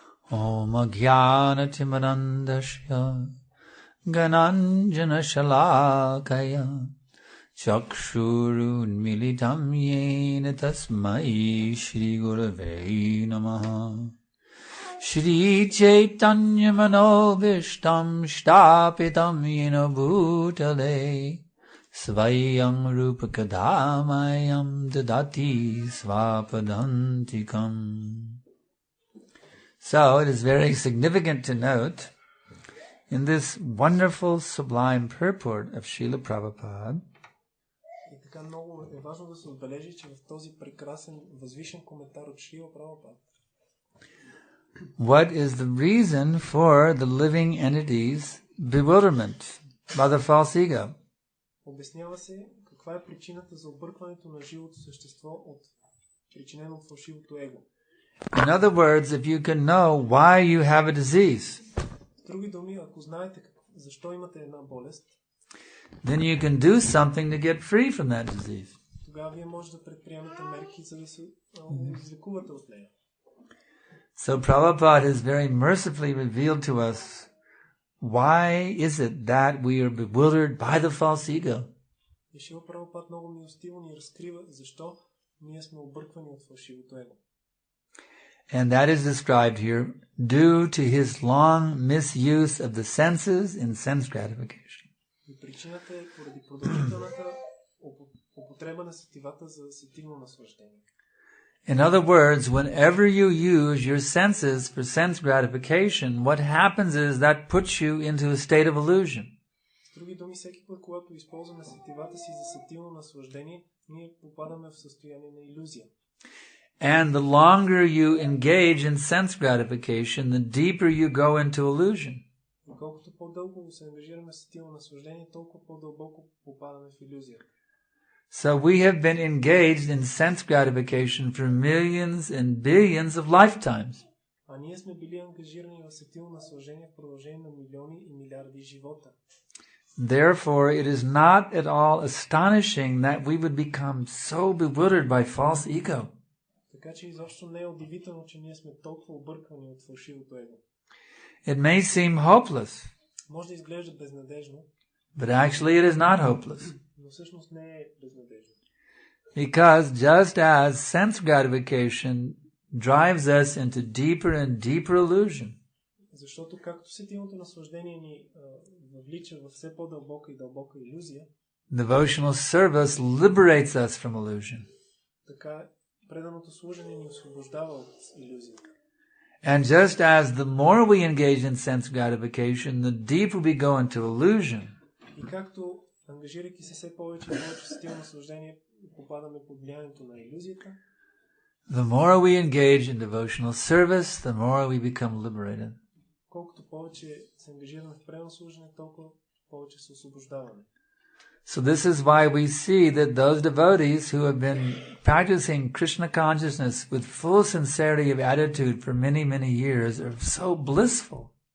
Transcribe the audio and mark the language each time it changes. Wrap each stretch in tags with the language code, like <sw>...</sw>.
<sa>Om Ajnana Timarandasya Gananjana Shalakaya Chakshurun Militam Yena Tasmai Shri Gurave Namaha Shri Chaitanya Manobishtam Shtapitam Yena Bhutale Svayam Rupa Kadamayam Dadati Svapadantikam.</sa> <en>So it is very significant to note in this wonderful sublime purport of Srila Prabhupada</en> <bg>така много е важно да се отбележи, че в този прекрасен възвишен коментар от Шрила Прабхупада</bg> <en>what is the reason for the living entity's bewilderment by the false ego.</en> <bg>Обяснява се каква е причината за объркването на живото същество от причинено от фалшивото его.</bg> <en>In other words, if you can know why you have a disease,</en> <bg>В други думи, ако знаете защо имате една болест,</bg> <en>then you can do something to get free from that disease.</en> <bg>тогава вие може да предприемете мерки, за да се излекувате от нея.</bg> <en>So Prabhupada has very mercifully revealed to us why is it that we are bewildered by the false ego.</en> <bg>И Шрила Прабхупада много милостиво ни разкрива защо ние сме обърквани от фалшивото его.</bg> <en>And that is described here due to his long misuse of the senses in sense gratification.</en> <bg>И причината е поради продължителната употреба на сетивата за сетивно наслаждение.</bg> <en>In other words, whenever you use your senses for sense gratification, what happens is that puts you into a state of illusion.</en> <bg>С други думи, всеки път, когато използваме сетивата си за сетивно наслаждение, ние попадаме в състояние на илюзия.</bg> <en>And the longer you engage in sense gratification, the deeper you go into illusion.</en> <bg>И колкото по-дълго се ангажираме в сетивно наслаждение, толкова по-дълбоко попадаме в илюзия.</bg> <en>So we have been engaged in sense gratification for millions and billions of lifetimes.</en> <bg>А ние сме били ангажирани в сетивно наслаждение в продължение на милиони и милиарди живота.</bg> <en>Therefore, it is not at all astonishing that we would become so bewildered by false ego.</en> <bg>Така че изобщо не е удивително, че ние сме толкова обърквани от фалшивото его.</bg> <en>It may seem hopeless,</en> <bg>Може да изглежда безнадежно,</bg> <en>but actually it is not hopeless.</en> <bg>но всъщност не е безнадежно.</bg> <en>Because just as sense gratification drives us into deeper and deeper illusion,</en> <bg>Защото както сетивното наслаждение ни въвлича в все по-дълбока и дълбока илюзия,</bg> <en>devotional service liberates us from illusion.</en> <bg>така преданото служене ни освобождава от илюзията.</bg> <en>And just as the more we engage in sense gratification, the deeper we go into illusion.</en> <bg>И както ангажирайки се все повече и повече сетивно наслаждение, попадаме под влиянието на илюзията,</bg> <en>The more we engage in devotional service, the more we become liberated.</en> <bg>колкото повече се ангажираме в предано служене, толкова повече се освобождаваме.</bg> <en>So this is why we see that those devotees who have been practicing Krishna consciousness with full sincerity of attitude for many, many years are so blissful.</en>